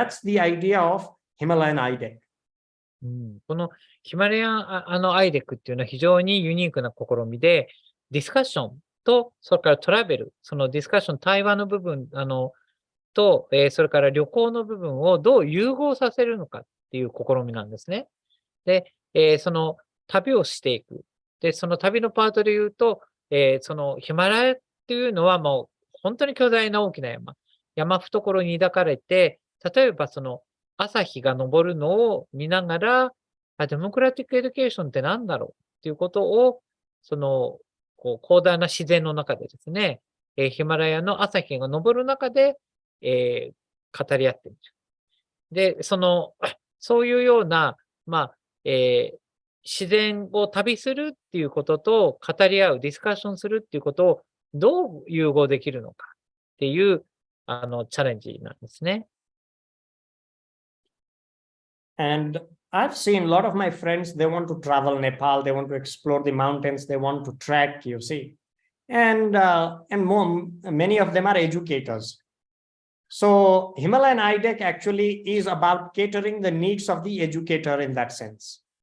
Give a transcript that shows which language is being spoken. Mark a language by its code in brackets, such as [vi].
[en] That's the idea of Himalayan IDEC. [ja] このヒマラヤンIDECっていうのは非常にユニークな試みで、ディスカッションと、それからトラベル、そのディスカッション、対話の部分、と、それから旅行の部分をどう融合させるのかっていう試みなんですね。で、その旅をしていく。で、その旅のパートで言うと、そのヒマラヤっていうのはもう本当に巨大な大きな山懐に抱かれて、例えばその朝日が昇るのを見ながら、デモクラティックエデュケーションって何だろうっていうことを、その、広大な自然の中でですね、ヒマラヤの朝日が昇る中で、語り合っている。で、そういうような、自然を旅するっていうことと語り合う、ディスカッションするっていうことをどう融合できるのかっていう、チャレンジなんですね。 [en] And I've seen a lot of my friends, they want to travel Nepal, they want to explore the mountains, they want to trek, you see. And many of them are educators. So Himalayan IDEC actually is about catering the needs of the educator in that sense.